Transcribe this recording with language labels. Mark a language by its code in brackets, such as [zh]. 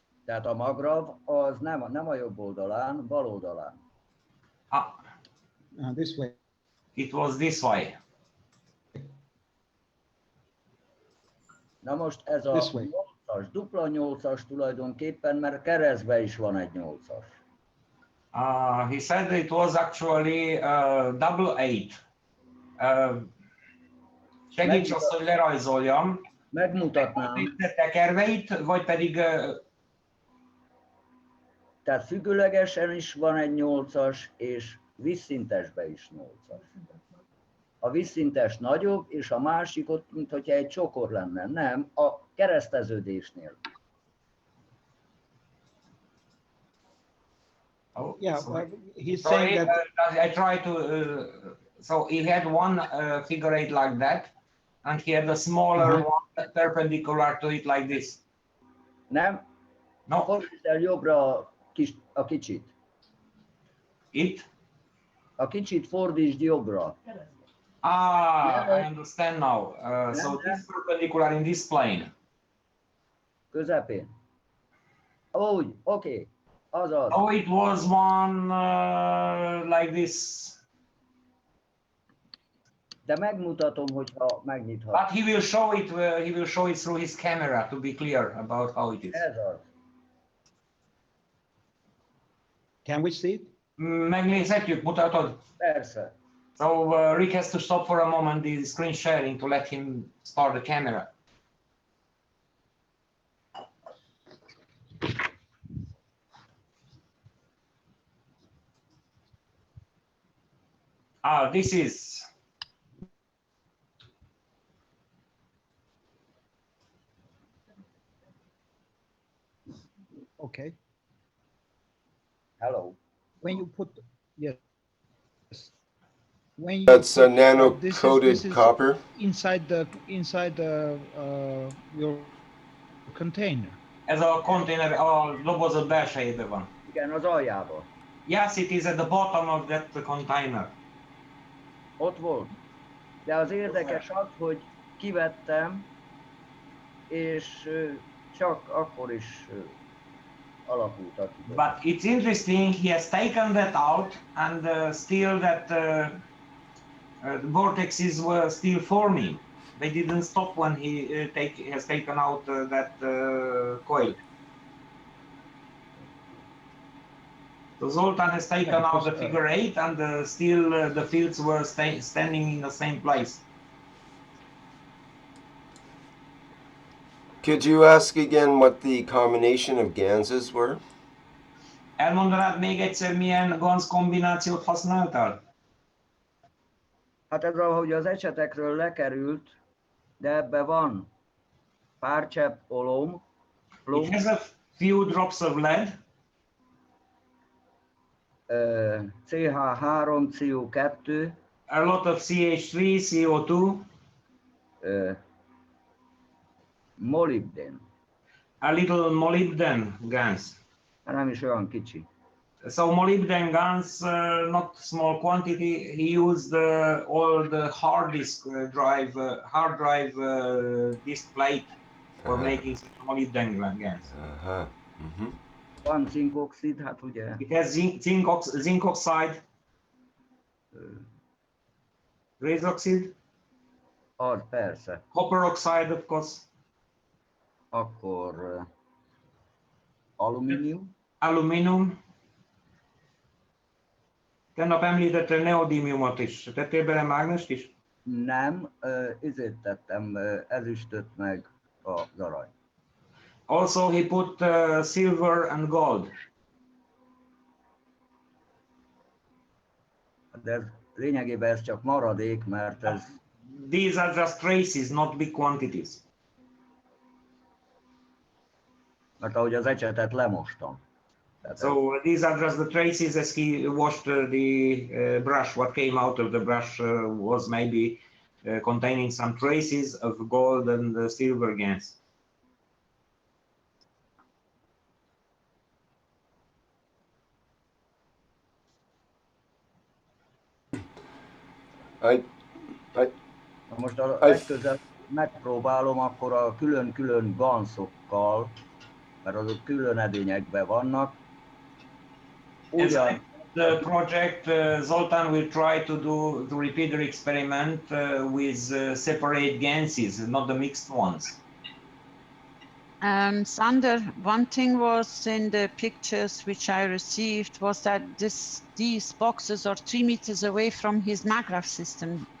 [hu] Tehát a MAGRAV az nem a jobb oldalán, bal oldalán. [en] This way. It was this way. [hu] Na most ez a 8-as, dupla 8-as tulajdonképpen, mert keresztben is van egy 8-as. [en] He said it was actually double 8. [hu] Segíts azt, hogy lerajzoljam. Megmutatnám. Itt tekerve itt, vagy pedig... Tehát függőlegesen is van egy 8-as, és vízszintesben is 8-as. A vízszintes nagyobb, és a másik ott, mintha egy csokor lenne. Nem, a kereszteződésnél. [en] Oh, yeah, sorry. He's Sorry, saying that I tried to. So he had one figure 8 like that, and he had a smaller one perpendicular to it like this. [hu] Nem? [en] No. [hu] Fordítsd el jobbra a kicsit. [en] It? [hu] A kicsit fordítsd jobbra. [en] I understand now. So this perpendicular in this plane. [hu] Közepén. Úgy, oké. Azaz. [en] Oh, it was one like this. [hu] De megmutatom, hogyha megnyithat. [en] But he will show it. He will show it through his camera to be clear about how it is. [hu] Ez az. [en] Can we see it? [hu] Megnézhetjük, mutatod? Persze. [en] So Rick has to stop for a moment the screen sharing to let him start the camera. This is. Okay. Hello. When you put, yes. When you That's put, nano-coated copper. Inside your container. [hu] Ez a container a dobozod belsejében van. Igen, az aljában. [en] Yes, it is at the bottom of that container. [hu] Ott volt. De az érdekes az, hogy kivettem, és csak akkor is alakultak ki. [en] But it's interesting, he has taken that out and still that the vortexes were still forming. They didn't stop when he has taken out that coil. So Zoltan has taken out the figure 8 and still the fields were standing in the same place. Could you ask again what the combination of ganses were? [hu] Elmondanád még egyszer, milyen GANS kombinációt használtál? Hát ez ahogy az ecsetekről lekerült, de ebbe van pár csepp olom, [en] It has a few drops of lead, CH3, CO2, a lot of CH3, CO2, [hu] molybden. [en] a little molybden GANS. [hu] Nem is olyan kicsi. [en] So molybden GANS, not small quantity. He used all the hard disk hard drive disk plate for making molybden GANS. [hu] Van zinkoxid, hát ugye. [en] It has zinc oxide, grace oxide, [hu] Az persze. [en] copper oxide, of course. [hu] Akkor alumínium. [en] Aluminium. [hu] Tegnap említette neodímiumot is. Tettél bele mágnest is? Nem, ezért tettem ezüstöt meg az arany. [en] Also he put silver and gold. [hu] De ez, lényegében ez csak maradék, mert ez... [en] These are just traces, not big quantities. [hu] Mert ahogy az ecsetet lemostam. [en] So these are just the traces as he washed the brush. What came out of the brush was maybe containing some traces of gold and silver GANS. [hu] Most a legközelebb megpróbálom akkor a külön-külön ganszokkal, mert azok külön edényekben vannak. Ugyan. [en] The project, Zoltan will try to repeat the experiment with separate GANSes, not the mixed ones. Sander, one thing was in the pictures which I received was that these boxes are 3 meters away from his MAGRAPH system.